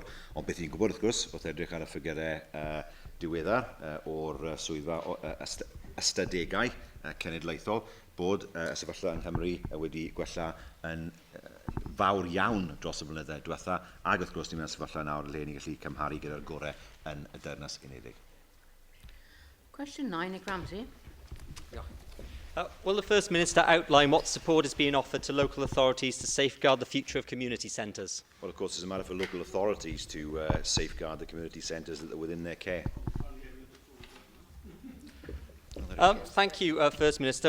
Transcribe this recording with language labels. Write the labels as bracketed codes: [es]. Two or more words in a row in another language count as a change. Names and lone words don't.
[cy] Ond beth i'n gwybod, wrth gwrs, wrth edrych ar y ffigurau diweddar o'r swyddfa ystadegau cenedlaethol, bod y sefyllfa yng Nghymru wedi gwella yn fawr iawn dros y blynyddoedd diwetha, ac wrth gwrs ni'n mynd sefyllfa nawr le ni'n gallu cymharu gyda'r gorau yn y Deyrnas Unedig. [en] Question 9, Nick Ramsey. Will the First Minister outline what support is being offered to local authorities to safeguard the future of community centres? Well, of course, it's a matter for local authorities to safeguard the community centres that are within their care. Thank you, First Minister.